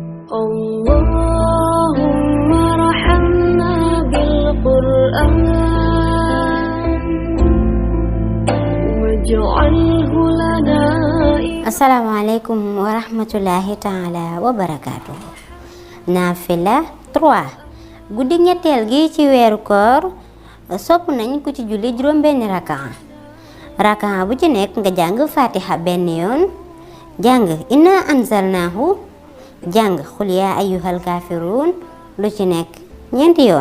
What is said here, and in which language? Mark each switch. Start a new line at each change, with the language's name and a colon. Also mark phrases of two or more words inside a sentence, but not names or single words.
Arabic: اللهم ارحمنا بالقرآن واجعله لنا. السلام عليكم ورحمة الله تعالى وبركاته.
Wolof: Naafila 3 guddi ñetteel gi ci weeru koor sopp nañ ko ci julli juróom benn rakaa bu ci nekk nga jàng fatiha benn yoon, jàng
Arabic: إنا أنزلناه,
Wolof: jàng
Arabic: قل يا أيها الكافرون
Wolof: lu ci nekk ñeenti yoon.